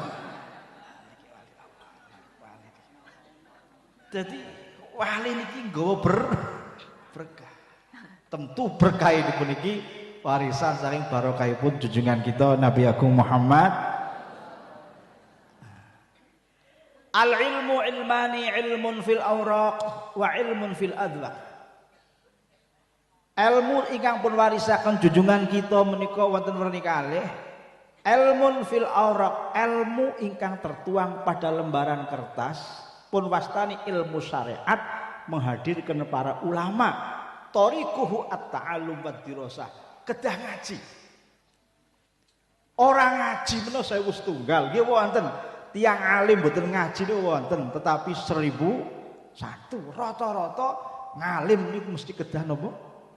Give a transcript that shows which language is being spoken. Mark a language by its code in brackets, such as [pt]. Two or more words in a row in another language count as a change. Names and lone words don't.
[jv] Jadi wali niki nggawa berkah. Tentu berkah niku niki warisan saking barokahipun junjungan kita Nabi Agung Muhammad. [ar] Al ilmu ilmani, ilmun fil awraq wa ilmun fil adlaq. [jv] Ilmu ingkang pun warisaken junjungan kita menika wonten werni kalih. [ar] Ilmun fil awraq, [jv] ilmu ingkang [id] tertuang pada lembaran kertas [jv] pun wastani ilmu syariat [id] menghadirkan para ulama. [ar] Thariquhu at-ta'allum wa dirasah, [jv] kedah ngaji. Orang ngaji menawa 1000 nggih wonten. Tiang alim mboten ngaji niku wonten, tetapi 1001 rata-rata ngalim niku mesti kedah napa?